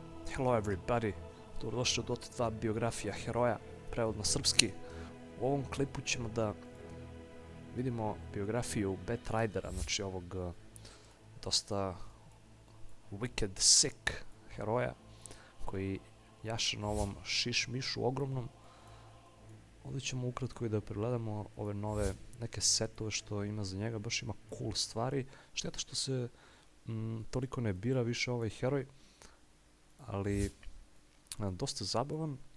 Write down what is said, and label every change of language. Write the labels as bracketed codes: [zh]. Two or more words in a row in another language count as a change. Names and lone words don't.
[en] Hello everybody, [sr] dobrodošli u Dota 2 biografija heroja, prevod na srpski. U ovom klipu ćemo da vidimo biografiju Batridera, znači ovog dosta [en] wicked sick [sr] heroja koji jaše na ovom šiš-mišu ogromnom. Ovdje ćemo ukratko i da pregledamo ove nove neke setove što ima za njega, baš ima cool stvari. Šteta što se toliko ne bira više ovaj heroj, ali dosta zabavan.